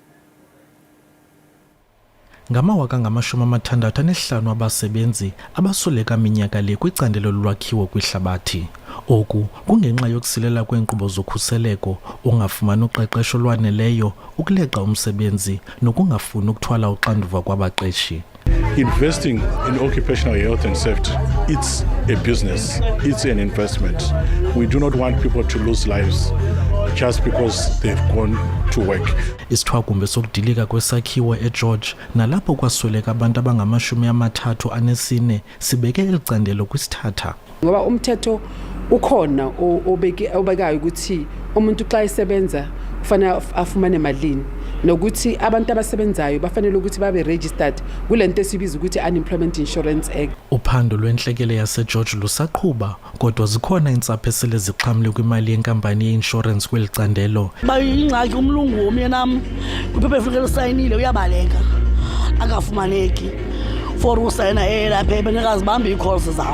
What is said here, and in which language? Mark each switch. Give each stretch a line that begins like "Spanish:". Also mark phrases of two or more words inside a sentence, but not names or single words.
Xhosa: Ngamawaka ngama-65 abasebenzi abasoleka minyaka le kwicandelo lolwakhiwo kwihlabathi. Oku kungenxa yokusilela kweenkqubo zokhuseleko, ungafumani uqeqesho lwaneleyo, ukuleqa umsebenzi nokungafuni ukuthwala uxanduva kwabaqeshi.
English: Investing in occupational health and safety, it's a business, it's an investment. We do not want people to lose lives just because they've gone to work.
Xhosa: Isithwakumbe sokudilika kwesakhiwo eGeorge nalapho kwasweleka abantu abangama-34 sibeke elicandelo kwisithatha. Ngoba umthetho ukhona obekayo ukuthi umuntu xa esebenza kufanele afumane malini nokuthi abantu abasebenzayo bafanele ukuthi babe registered kulento esibiza ukuthi Unemployment Insurance Act. Uphando lwentlekele yaseGeorge lusaqhuba kodwa zikhona iintsapho esele zixhamle kwimali yenkampani yeinsurance kweli candelo. Ingxaki umlungu womnyenam kwiphepha efuneka lisayinile uyabaleka akafumaneki for usayina elapha ebenekazibambe ii-calls zam.